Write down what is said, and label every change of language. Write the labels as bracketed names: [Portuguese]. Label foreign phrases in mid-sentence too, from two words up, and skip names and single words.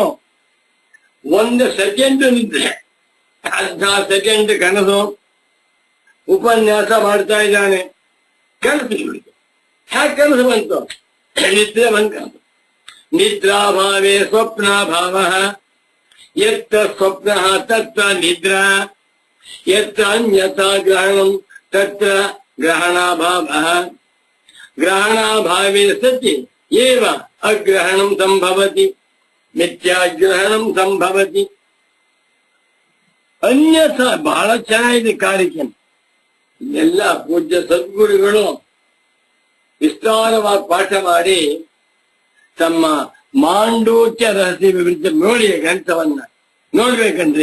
[Kannada] 1 ಸೆಕೆಂಡ್ ನಿದ್ರೆ, 16 ಸೆಕೆಂಡ್ ಕನಸು. ಉಪನ್ಯಾಸ ಮಾಡ್ತಾ ಇದ್ದಾನೆ, ಕನಸು ಬಿಡಿತು. ಯಾಕೆ ಕನಸು ಬಂತು? ನಿದ್ರೆ ಬಂತ. [Sanskrit] ನಿದ್ರಾಭಾವೇ ಸ್ವಪ್ನಾಭಾವ. ಯತ್ತ ಸ್ವಪ್ನ ತತ್ರ ನಿದ್ರಾ, ಯತ್ತ ಅನ್ಯಥಾ ಗ್ರಹಣಂ ತತ್ರ ಗ್ರಹಣಾಭಾವ. ಗ್ರಹಣಾಭಾವೇ ಸತಿ ಏವ ಅಗ್ರಹಣಂ ಸಂಭವತಿ, ಮಿಥ್ಯಾಗ್ರಹಣಂ ಸಂಭವತಿ. [Kannada] ಅನ್ಯಥಾ ಬಹಳ ಚೆನ್ನಾಗಿದೆ ಕಾರಿಕೆ. ಎಲ್ಲ ಪೂಜ್ಯ ಸದ್ಗುರುಗಳು ವಿಸ್ತಾರವಾಗಿ ಪಾಠ ಮಾಡಿ ತಮ್ಮ ಮಾಂಡೂಕ್ಯ ರಹಸ್ಯ ವಿವರಿತ ನೋಡಿ ಗ್ರಂಥವನ್ನ ನೋಡ್ಬೇಕಂದ್ರಿ.